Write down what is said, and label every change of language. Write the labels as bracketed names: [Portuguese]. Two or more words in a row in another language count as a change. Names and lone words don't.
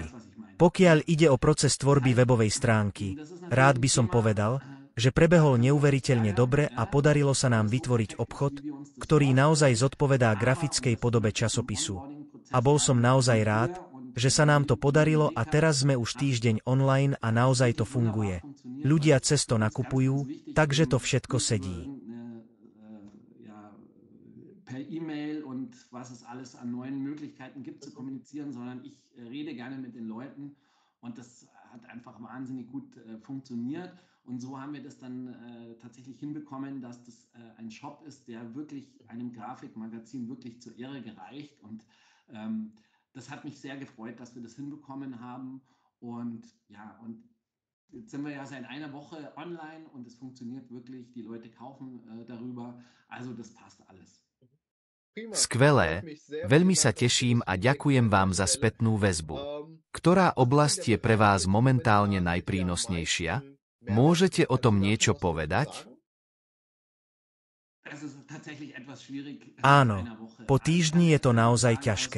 [Slovak] Pokiaľ ide o proces tvorby webovej stránky, rád by som povedal, že prebehol neuveriteľne dobre a podarilo sa nám vytvoriť obchod, ktorý naozaj zodpovedá grafickej podobe časopisu. A bol som naozaj rád, že sa nám to podarilo a teraz sme už týždeň online a naozaj to funguje. Ľudia cez to nakupujú, takže to všetko sedí. [German] Per E-Mail und was es alles an neuen Möglichkeiten gibt zu kommunizieren, sondern ich rede gerne mit den Leuten und das hat einfach wahnsinnig gut funktioniert und so haben wir das dann tatsächlich hinbekommen, dass das ein Shop ist, der wirklich einem Grafikmagazin wirklich zur Ehre gereicht und das hat mich sehr gefreut, dass wir das hinbekommen haben und ja, und jetzt sind wir ja seit einer Woche online und es funktioniert wirklich, die Leute kaufen darüber, also das passt alles. [Slovak] Skvelé, veľmi sa teším a ďakujem vám za spätnú väzbu. Ktorá oblasť je pre vás momentálne najprínosnejšia? Môžete o tom niečo povedať? Áno, po týždni je to naozaj ťažké.